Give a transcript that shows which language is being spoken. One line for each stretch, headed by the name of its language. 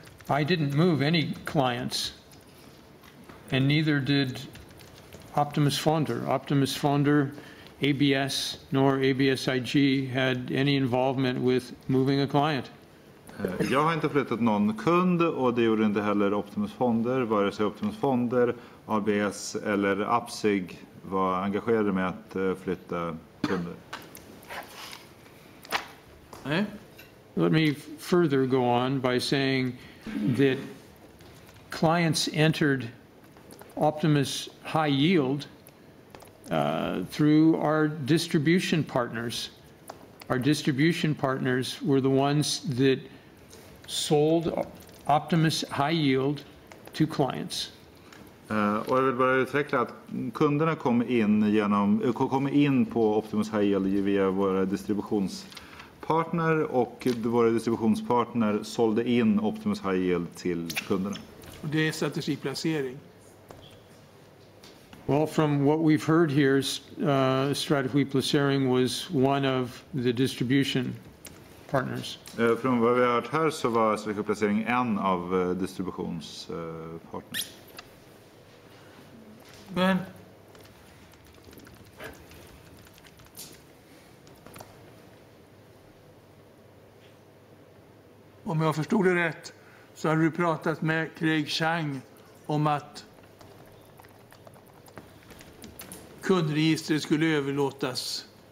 English: I didn't move any clients, and neither did Optimus Fonder. Optimus Fonder, ABS, nor ABSIG had any involvement with moving a client.
Swedish: Jag har inte flyttat någon kund, och det gjorde inte heller Optimus Fonder. Vare sig Optimus Fonder, ABS eller ABSIG var engagerade med att flytta kunder. Nej.
English: Let me further go on by saying that clients entered Optimus High Yield through our distribution partners. Our distribution partners were the ones that sold Optimus High Yield to clients.
Swedish: Och jag vill bara utveckla att kunderna kom in på Optimus High Yield via våra distributionspartner, och våra distributionspartner sålde in Optimus High Yield till kunderna. Och det är strategiplacering.
English: Well, from what we've heard here, strategy placering was one of the distribution partners.
Swedish: Från vad vi har hört här så var strategiplacering en av distributionspartner. Men om jag förstod det rätt så har du pratat med Craig Chang om att kundregistret skulle överlåtas